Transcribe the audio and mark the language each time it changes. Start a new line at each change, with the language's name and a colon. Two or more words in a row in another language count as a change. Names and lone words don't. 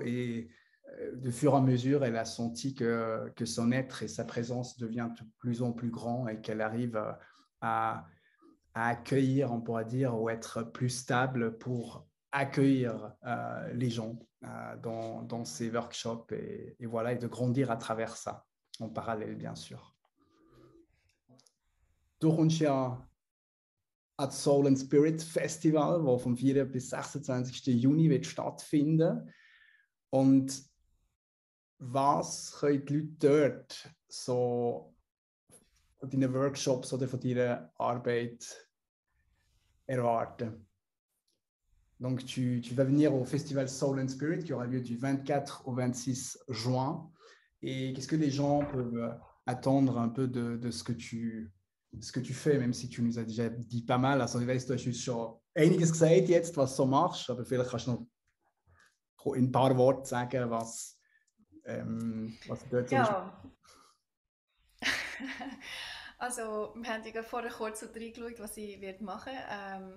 French: Et de fur et à mesure, elle a senti que son être et sa présence devient de plus en plus grand et qu'elle arrive à accueillir, on pourra dire, ou être plus stable pour accueillir les gens dans ces workshops et voilà, et de grandir à travers ça, en parallèle, bien sûr.
German: Du kommst ja an das Soul and Spirit Festival, das vom 4. bis 26. Juni wird stattfinden. Und was können die Leute dort so von deinen Workshops oder von deiner Arbeit erwarten?
French: Donc, tu vas venir au festival Soul and Spirit qui aura lieu du 24 au 26 juin. Et qu'est-ce que les gens peuvent attendre un peu de ce que tu fais, même si tu nous as déjà dit pas mal.
German: Also, ich weiss, du hast uns schon einiges gesagt jetzt, was du so machst, aber vielleicht kannst du noch in ein paar Worten sagen, was du dort so Ja. Also, wir haben ja vorher kurz reingeschaut, was ich machen werde.